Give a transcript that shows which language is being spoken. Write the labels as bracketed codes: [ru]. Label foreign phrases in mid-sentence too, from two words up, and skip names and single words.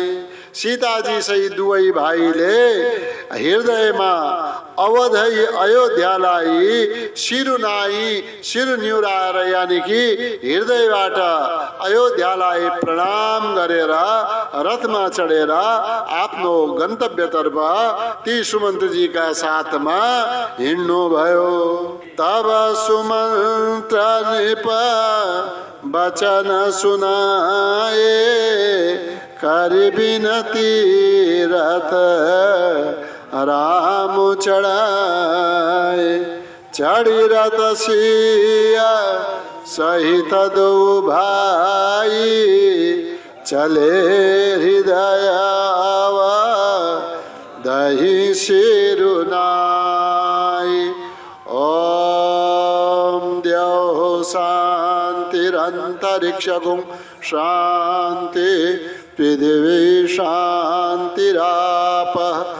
[ne] सीताजी सहित दुवै भाइले हृदयमा अवधि अयोध्यालाई शिरुनाई शिर निहुराएर यानी कि हृदयबाट अयोध्यालाई प्रणाम गरेर रथमा चढेर आफ्नो गन्तव्यतर्फ ती सुमन्तजीका साथमा हिँड्नु भयो। [awa] तब सुमन्त्र नृप वचन सुनाए कर बिनती रथ राम चढ़ाए। चढ़ी रथ सिया सहित दो भाई, चले हृदय दही सिरुनाई। [sa] ओम द्यौः शान्तिरन्तरिक्षगुं शान्ति, पृथिवी शान्तिरापः